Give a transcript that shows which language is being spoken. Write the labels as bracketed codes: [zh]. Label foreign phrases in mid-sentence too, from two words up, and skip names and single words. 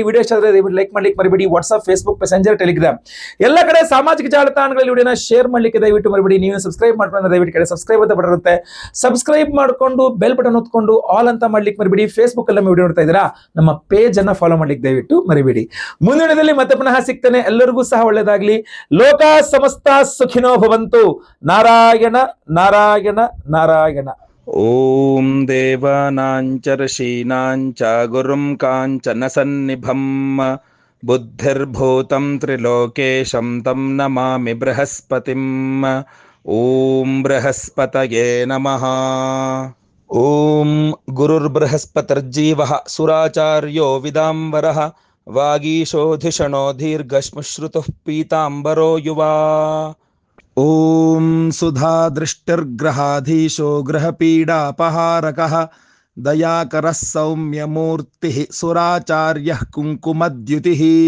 [kn] ವಿಡಿಯೋ ಇಷ್ಟ ಆದರೆ ಲೈಕ್ ಮಾಡ್ಲಿಕ್ಕೆ ಮರಿಬೇಡಿ. ವಾಟ್ಸ್ಆಪ್, ಫೇಸ್ಬುಕ್, ಮೆಸೆಂಜರ್, ಟೆಲಿಗ್ರಾಮ್ ಎಲ್ಲ ಕಡೆ ಸಾಮಾಜಿಕ ಜಾಲತಾಣಗಳಲ್ಲಿ ವಿಡಿಯೋನ ಶೇರ್ ಮಾಡ್ಲಿಕ್ಕೆ ದಯವಿಟ್ಟು ಮರಿಬೇಡಿ. ನೀವು ಸಬ್ಸ್ಕ್ರೈಬ್ ಮಾಡ್ಕೊಂಡು ದಯವಿಟ್ಟು ಕಡೆ ಸಬ್ಸ್ಕ್ರೈಬ್ ಅಂತ ಬಟನ್ ಇರುತ್ತೆ, ಸಬ್ಸ್ಕ್ರೈಬ್ ಮಾಡ್ಕೊಂಡು [en] bell button [kn] ಹೊತ್ಕೊಂಡು ಆಲ್ ಅಂತ ಮಾಡ್ಲಿಕ್ಕೆ ಮರಿಬೇಡಿ. ಫೇಸ್ಬುಕ್ ಅಲ್ಲಿ ವಿಡಿಯೋ ನೋಡ್ತಾ ಇದ್ದೀರಾ, ನಮ್ಮ ಪೇಜ್ ಅನ್ನ ಫಾಲೋ ಮಾಡ್ಲಿಕ್ಕೆ ದಯವಿಟ್ಟು ಮರಿಬೇಡಿ. ಮುಂದಿನ ವಿಡಿಯೋದಲ್ಲಿ ಮತ್ತೆ ಪುನಃ ಸಿಗ್ತೇನೆ. ಎಲ್ಲರಿಗೂ ಸಹ ಒಳ್ಳೆಯದಾಗಲಿ. [sa] ಲೋಕ ಸಮಸ್ತ ಸುಖಿನೋ ಭವಂತು. ನಾರಾಯಣ ನಾರಾಯಣ ನಾರಾಯಣ. ಓಂ ದೇವಾನಾಂಚ ಋಷೀನಾಂಚ ಗುರುಂ ಕಾಂಚನ ಸನ್ನಿಭಂ ಬುದ್ಧಿರ್ಭೂತಂ ತ್ರಿಲೋಕೇಶಂ ತಂ ನಮಾಮಿ ಬೃಹಸ್ಪತಿಂ. ಓಂ ಬೃಹಸ್ಪತಯೇ ನಮಃ. ಓಂ ಗುರುರ್ಬೃಹಸ್ಪತಿರ್ಜೀವಃ ಸುರಾಚಾರ್ಯೋ ವಿದಾಂಬರಃ ವಾಗೀಶೋಧಿಷಣೋ ದೀರ್ಘಶ್ಮಶ್ರುತುಃ ಪೀತಾಂಬರೋ ಯುವಾ. ಓಂ ಸುಧಾದೃಷ್ಟಿರ್ಗ್ರಹಾಧೀಶೋ ಗ್ರಹಪೀಡಾಪಹಾರಕಃ ದಯಾಕರಃ ಸೌಮ್ಯಮೂರ್ತಿಃ ಸುರಾಚಾರ್ಯಃ ಕುಂಕುಮದ್ಯುತಿಃ.